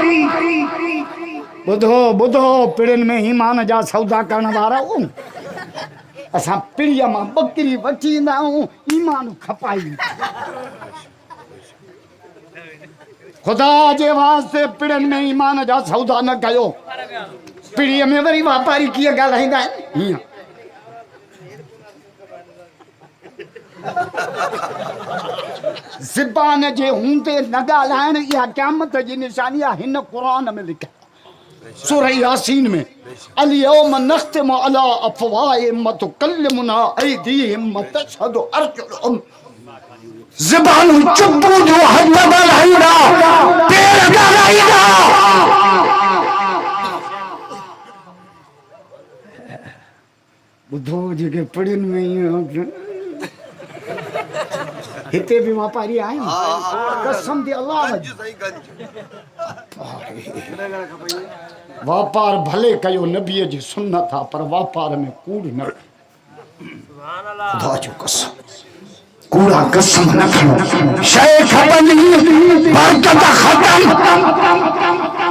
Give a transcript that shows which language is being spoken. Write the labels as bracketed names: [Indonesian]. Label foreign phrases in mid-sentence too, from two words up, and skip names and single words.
[Sindhi] बुधो बुधो पिड़िन में ईमान जा सौदा करण वारा असां पिड़ीअ मां बकरी वठी ईंदा आहियूं ईमान खपाई खुदा जे वास्ते पिड़िन में ईमान जा सौदा न कयो पिड़ीअ में वरी वापारी कीअं ॻाल्हाईंदा आहिनि हीअं ज़बान जे हूंदे न ॻाल्हाइण इहा क़यामत जी निशानी आहे हिन क़ुरान में लिखियल सूरह यासीन में [Arabic] اليوم نختم على أفواههم وتكلمنا أيديهم وتشهد أرجلهم [Sindhi] ज़बान चुप जो हद ॻाल्हाईंदा पेर ॻाल्हाईंदा ॿुधो जेके पिड़ियुनि में हिते भी वापारी आहिनि कसम दे अल्लाह वापार भले कयो नबीअ जी सुन्नत आहे पर वापार में कूड़ न खुदा जो कसम कूड़ा कसम न खणो शइ खपंदी बरकत ख़तम